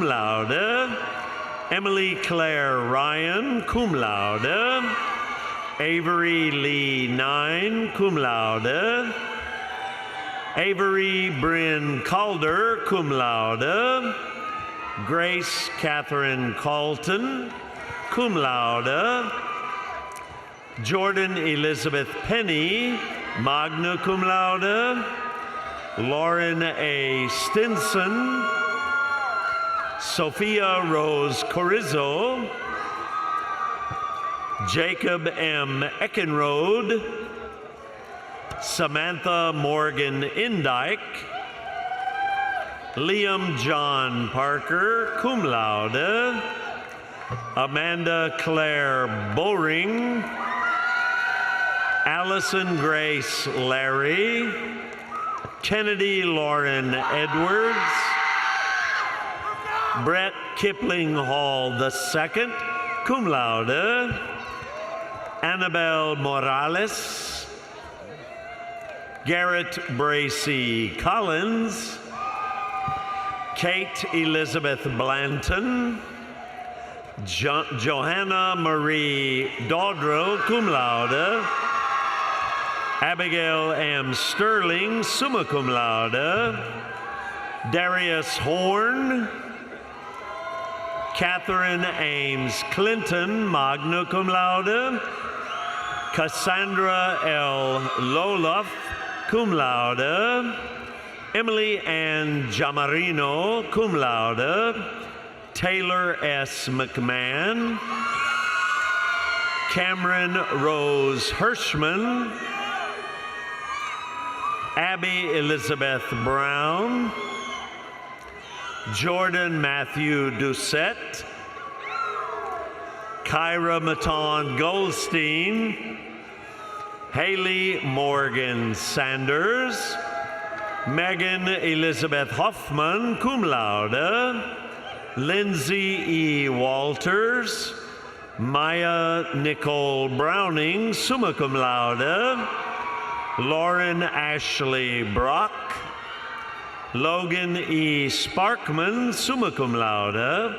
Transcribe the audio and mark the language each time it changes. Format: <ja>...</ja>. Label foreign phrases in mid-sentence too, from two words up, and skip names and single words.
<la>laude,</la> <en>Emily Claire Ryan,</en> <la>cum laude,</la> <en>Avery Lee Nine,</en> <la>cum laude,</la> <en>Avery Bryn Calder,</en> <la>cum laude,</la> <en>Grace Catherine Colton,</en> <la>cum laude,</la> <en>Jordan Elizabeth Penny,</en> <la>magna cum laude,</la> <en>Lauren A. Stinson, Sophia Rose Corizzo, Jacob M. Eckenrode, Samantha Morgan Indike, Liam John Parker,</en> <la>cum laude,</la> <en>Amanda Claire Bowring, Allison Grace Larry, Kennedy Lauren Edwards, Brett Kipling Hall II,</en> <la>cum laude,</la> <en>Annabelle Morales, Garrett Bracy Collins, Kate Elizabeth Blanton, Johanna Marie Dodrell,</en> <la>cum laude,</la> <en>Abigail M. Sterling,</en> <la>summa cum laude,</la> <en>Darius Horn, Catherine Ames Clinton,</en> <la>magna cum laude,</la> <en>Cassandra L. Loloff,</en> <la>cum laude,</la> <en>Emily Ann Jamarino,</en> <la>cum laude,</la> <en>Taylor S. McMahon, Cameron Rose Hirschman, Abby Elizabeth Brown, Jordan Matthew Doucette, Kyra Maton Goldstein, Haley Morgan Sanders, Megan Elizabeth Hoffman,</en> <la>cum laude.</la> <en>Lindsay E. Walters. Maya Nicole Browning,</en> <la>summa cum laude.</la> <en>Lauren Ashley Brock. Logan E. Sparkman,</en> <la>summa cum laude.</la>